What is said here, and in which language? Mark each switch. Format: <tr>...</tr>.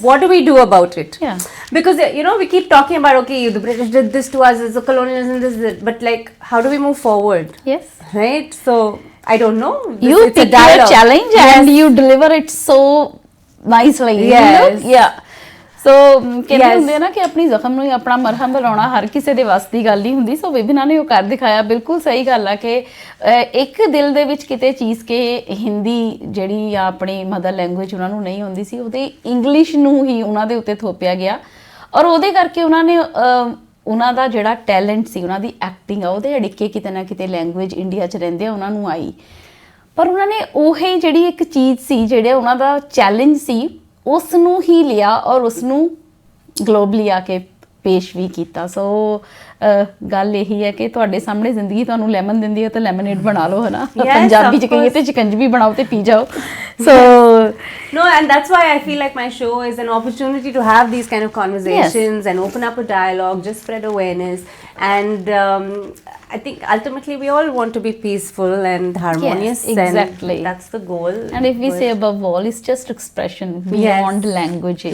<en>to what do we do about it? Yeah. Because we keep talking about, okay, the British did this to us, it's a colonialism, this, but like how do we move forward? Yes. Right? So I don't know. You it's pick your challenge and you deliver it so nicely. Yes.</en> <pa>Yeah. ਸੋ ਕਹਿੰਦੇ</pa> <en>Yes.</en> <pa>ਹੁੰਦੇ ਨਾ ਕਿ ਆਪਣੀ ਜ਼ਖਮ ਨੂੰ ਹੀ ਆਪਣਾ ਮਰਹਮ ਬਣਾਉਣਾ ਹਰ ਕਿਸੇ ਦੇ ਵੱਸ ਦੀ ਗੱਲ ਨਹੀਂ ਹੁੰਦੀ ਸੋ ਵਿਭਿਨਾ ਨੇ ਉਹ ਕਰ ਦਿਖਾਇਆ ਬਿਲਕੁਲ ਸਹੀ ਗੱਲ ਆ ਕਿ ਇੱਕ ਦਿਲ ਦੇ ਵਿੱਚ ਕਿਤੇ ਚੀਜ਼ ਕਿ ਹਿੰਦੀ ਜਿਹੜੀ ਆ ਆਪਣੀ ਮਦਰ ਲੈਂਗੁਏਜ ਉਹਨਾਂ ਨੂੰ ਨਹੀਂ ਹੁੰਦੀ ਸੀ ਉਹਦੇ ਇੰਗਲਿਸ਼ ਨੂੰ ਹੀ ਉਹਨਾਂ ਦੇ ਉੱਤੇ ਥੋਪਿਆ ਗਿਆ ਔਰ ਉਹਦੇ ਕਰਕੇ ਉਹਨਾਂ ਨੇ ਉਹਨਾਂ ਦਾ ਜਿਹੜਾ ਟੈਲੈਂਟ ਸੀ ਉਹਨਾਂ ਦੀ ਐਕਟਿੰਗ ਆ ਉਹਦੇ ਅੜਿੱਕੇ ਕਿਤੇ ਨਾ ਕਿਤੇ ਲੈਂਗੁਏਜ ਇੰਡੀਆ 'ਚ ਰਹਿੰਦੇ ਆ ਉਹਨਾਂ ਨੂੰ ਆਈ ਪਰ ਉਹਨਾਂ ਨੇ ਉਹੀ ਜਿਹੜੀ ਇੱਕ ਚੀਜ਼ ਸੀ ਜਿਹੜੇ ਉਹਨਾਂ ਦਾ ਚੈਲੰਜ ਸੀ ਉਸ ਨੂੰ ਹੀ ਲਿਆ ਔਰ ਉਸ ਨੂੰ ਗਲੋਬਲੀ ਆ ਕੇ ਪੇਸ਼ ਵੀ ਕੀਤਾ ਸੋ ਗੱਲ ਇਹੀ ਹੈ ਕਿ ਤੁਹਾਡੇ ਸਾਹਮਣੇ ਜ਼ਿੰਦਗੀ ਤੁਹਾਨੂੰ ਲੈਮਨ ਦਿੰਦੀ ਹੈ ਤਾਂ ਲੈਮਨੇਡ ਬਣਾ ਲਓ ਹਨਾ ਪੰਜਾਬੀ ਚ ਕਹੀਏ ਤੇ ਸ਼ਿਕੰਜਵੀ ਬਣਾਓ ਤੇ ਪੀ ਜਾਓ ਸੋ</pa> <en>no, and that's why I feel like my show is an opportunity to have these kind of conversations and open up a dialogue, just spread awareness, and I think ultimately we all want to be peaceful and harmonious. Yes, exactly. And that's the goal. And if we say above all, it's just expression beyond languages.</en>